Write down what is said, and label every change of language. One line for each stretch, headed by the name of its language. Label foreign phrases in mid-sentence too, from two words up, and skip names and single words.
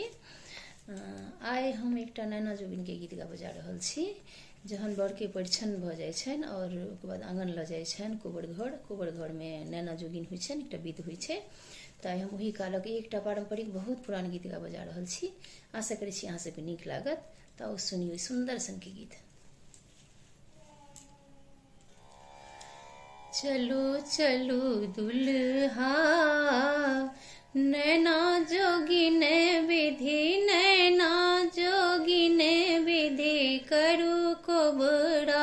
Maithili: आइ हम एकटा नैना जोगिन के गीत गाबऽ जा रहल छी। जहन बर के परिछन भऽ जाइ छनि और ओकर बाद आंगन लऽ जाइ छनि कोबर घर में नैना जोगिन होइ छनि, एकटा विध होइ छै। तऽ हम ओही कालक एकटा पारंपरिक बहुत पुरान गीत गाबऽ जा रहल छी। आशा करै छी अहाँ सबके नीक लागत। तऽ सुनियौ सुंदर सन के गीत। चलो चलो दुल्हा नैना जोगिन विधि, नैना जोगिन विधि करू कोबरा।